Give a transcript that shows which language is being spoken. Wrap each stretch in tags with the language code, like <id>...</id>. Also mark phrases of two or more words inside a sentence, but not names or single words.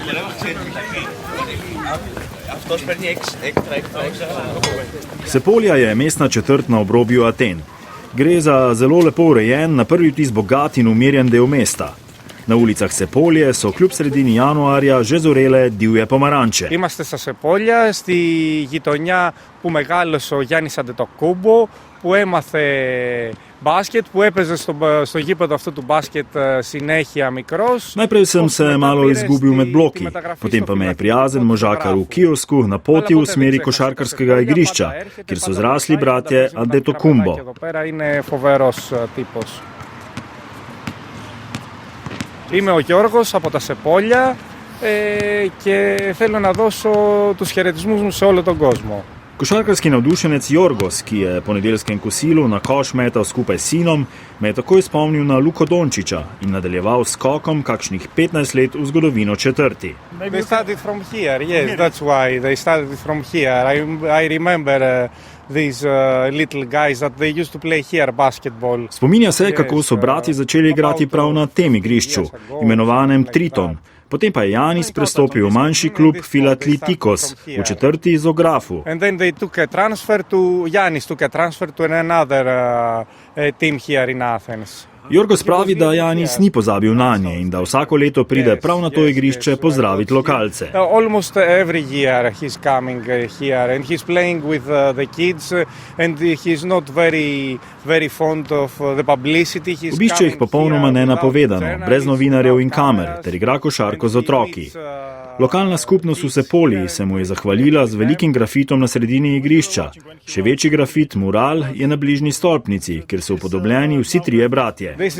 <sl>Sepolja je mestna četrt na obrobju Aten. Gre za zelo lepo urejen, na prvi vtis bogat in umirjen del mesta. Na ulicah Sepolje so kljub sredini januarja že zorele divje pomaranče.</sl> <el>Είμαστε στα Σεπόλια, στη γειτονιά που μεγάλωσε ο Γιάννης Αντετοκούμπο, που έμαθε μπάσκετ, που έπαιζε στο γήπεδο αυτού του μπάskет συνέχεια μικρός.</el> <sl>Najprej sem se malo izgubil med bloki, potem pa me je prijazen možakar v kiosku napotil v smeri košarkarskega igrišča, kjer so zrasli bratje Antetokounmpo.</sl> <el>Είμαι ο Γιώργος από τα Σεπόλια και θέλω να δώσω τους χαιρετισμούς μου σε όλο τον κόσμο.</el> <sl>Košarkarski navdušenec Jorgos, ki je po nedeljskem kosilu na koš metal skupaj s sinom, me je takoj spomnil na Luko Dončića in nadaljeval s skokom kakšnih 15 let v zgodovino četrti.</sl> <en>They started from here, yes, that's why they started from here. I remember these little guys that they used to play here basketball.</en> <sl>Spominja se, kako so brati začeli igrati prav na tem igrišču, imenovanem Triton. Potem pa je Janis prestopil v manjši klub Filatlitikos v četrti Zografu.</sl> <en>And then they took a transfer to Janis took a transfer to another team here in Athens.</en> <sl>Jorgos pravi, da Janis ni pozabil nanje in da vsako leto pride prav na to igrišče pozdraviti lokalce.</sl> <en>Almost every year he's coming here and he's playing with the kids and he's not very fond of the publicity.</en> <sl>Obišče jih popolnoma nenapovedano, brez novinarjev in kamer, ter igra košarko z otroki. Lokalna skupnost v Sepolji se mu je zahvalila z velikim grafitom na sredini igrišča. Še večji grafit, mural, je na bližnji stolpnici, kjer so upodobljeni vsi trije bratje.</sl>